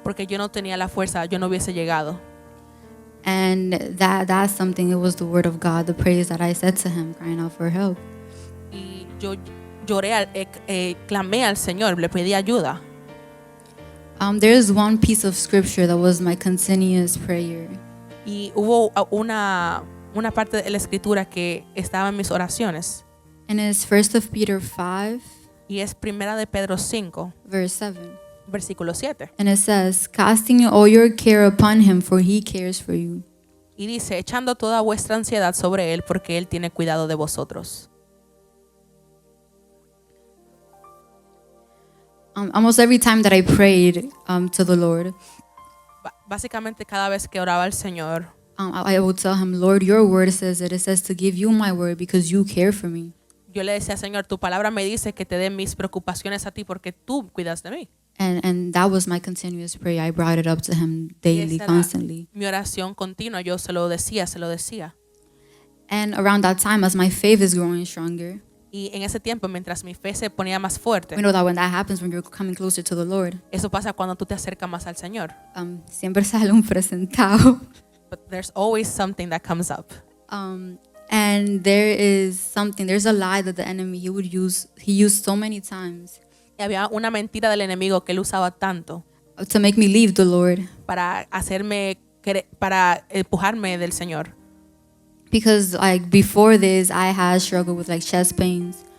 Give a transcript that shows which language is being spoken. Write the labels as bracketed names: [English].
[Spanish] Porque yo no tenía la fuerza, yo no hubiese llegado. [English] And that's something, it was the word of God, the praise that I said to him, crying out for help. [Spanish] Y yo lloré, clamé al Señor, le pedí ayuda. [English] There is one piece of scripture that was my continuous prayer. [Spanish] Y hubo una parte de la escritura que estaba en mis oraciones. [English] And it's 1 of Peter 5, [Spanish] Y es primera de Pedro 5, [English] verse 7. [Spanish] versículo 7. [English] And it says, casting all your care upon him, for he cares for you. [Spanish] Y dice, echando toda vuestra ansiedad sobre él, porque él tiene cuidado de vosotros. [English] Almost every time that I prayed to the Lord, [Spanish] Básicamente cada vez que oraba al Señor, [English] I would tell him, Lord, your word says it. It says to give you my word because you care for me. [Spanish] yo le decía, Señor, tu palabra me dice que te dé mis preocupaciones a ti porque tú cuidas de mí. [English] And that was my continuous prayer. I brought it up to him [Spanish] Y [English] daily, [Spanish] esa era [English] constantly. [Spanish] mi oración continua, yo se lo decía, se lo decía. [English] And around that time, as my faith is growing stronger, [Spanish] Y en ese tiempo, mientras mi fe se ponía más fuerte, [English] we know that when that happens, when you're coming closer to the Lord, [Spanish] eso pasa cuando tú te acercas más al Señor. siempre sale un presentado. [English] But there's always something that comes up. And there's a lie that the enemy, he used so many times [Spanish] Y había una mentira del enemigo que él usaba tanto [English] to make me leave the Lord. [Spanish] para para empujarme del Señor. [English] Because like before this, I had struggled with like chest pains.